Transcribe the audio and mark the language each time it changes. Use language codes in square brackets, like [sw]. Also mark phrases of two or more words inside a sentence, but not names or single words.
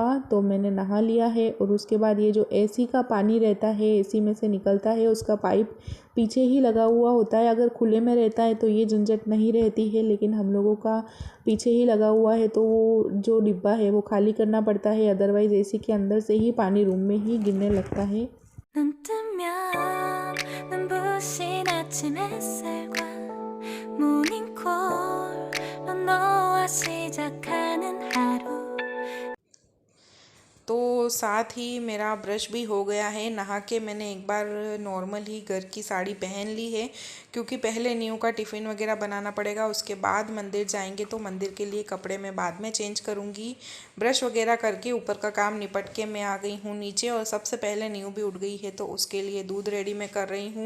[hi] तो मैंने नहा लिया है और उसके बाद ये जो एसी का पानी रहता है, एसी में से निकलता है, उसका पाइप पीछे ही लगा हुआ होता है। अगर खुले में रहता है तो ये झंझट नहीं रहती है, लेकिन हम लोगों का पीछे ही लगा हुआ है तो वो जो डिब्बा है वो खाली करना पड़ता है, अदरवाइज़ एसी के अंदर से ही पानी रूम में ही गिरने लगता है। [ko] 눈 뜨면 눈부신 아침 햇살과 모닝콜로 너와 시작하는 하루. [hi] तो साथ ही मेरा ब्रश भी हो गया है। नहा के मैंने एक बार नॉर्मल ही घर की साड़ी पहन ली है, क्योंकि पहले न्यू का टिफ़िन वगैरह बनाना पड़ेगा, उसके बाद मंदिर जाएंगे तो मंदिर के लिए कपड़े मैं बाद में चेंज करूँगी। ब्रश वगैरह करके ऊपर का काम निपट के मैं आ गई हूँ नीचे, और सबसे पहले न्यू भी उठ गई है तो उसके लिए दूध रेडी मैं कर रही हूँ।